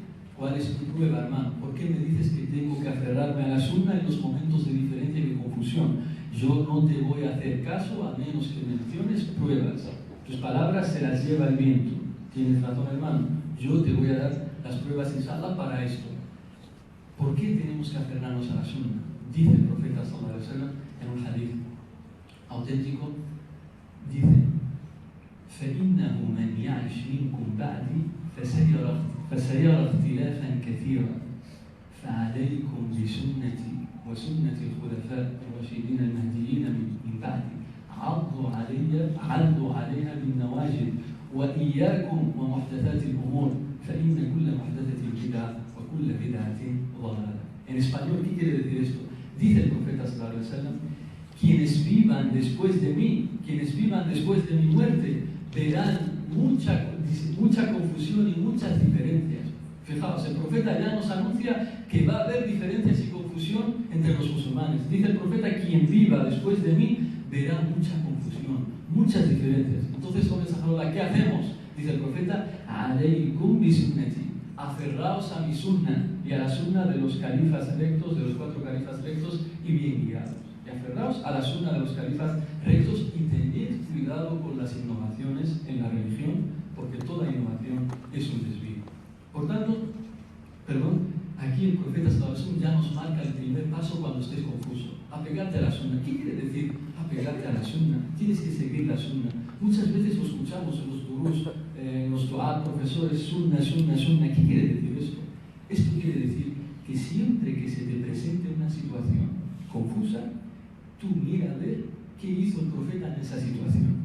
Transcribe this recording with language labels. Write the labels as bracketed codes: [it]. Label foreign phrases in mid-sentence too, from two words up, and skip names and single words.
[es] ¿Cuál es tu prueba, hermano? ¿Por qué me dices que tengo que aferrarme a la Sunna en los momentos de diferencia y de confusión? Yo no te voy a hacer caso a menos que menciones pruebas. Tus palabras se las lleva el viento. Tienes razón, hermano. Yo te voy a dar las pruebas inshallah para esto. ¿Por qué tenemos que aferrarnos a la Sunna? Dice el profeta [ar] صلى الله عليه وسلم [es] en un hadith auténtico, dice: [ar] فَإِنَّهُ مَنْ يَعِشْ مِنْكُمْ بَعْدِي فسيرى اختلافا كثيرا فعليكم بسنتي وسنة الخلفاء الراشدين المهديين من بعدي عضوا عليها بالنواجذ وإياكم ومحدثات الأمور فإن كل محدثة بدعة وكل بدعة ضلالة. [es] En español, ¿qué quiere decir esto? Dice el profeta [ar] صلى الله عليه وسلم: [es] quienes vivan después de mí, quienes vivan después de mi muerte, verán mucha confusión y muchas diferencias. Fijaos, el profeta ya nos anuncia que va a haber diferencias y confusión entre los musulmanes. Dice el profeta: quien viva después de mí verá mucha confusión, muchas diferencias. Entonces, ¿qué hacemos? Dice el profeta: [ar] عليكم بسنتي, [es] aferraos a mi sunna y a la sunna de los califas rectos, de los 4 califas rectos y bien guiados. Y aferraos a la sunna de los califas rectos y tened cuidado con las innovaciones en la religión, porque toda innovación es un desvío. Por tanto, aquí el profeta [ar] صلى الله عليه وسلم [es] ya nos marca el primer paso cuando estés confuso. Apegarte a la sunna. ¿Qué quiere decir apegarte a la sunna? Tienes que seguir la sunna. Muchas veces lo escuchamos en los gurús, en los du'at, profesores, sunna, sunna, sunna. ¿Qué quiere decir esto? Esto quiere decir que siempre que se te presente una situación confusa, tú mira a ver qué hizo el profeta en esa situación.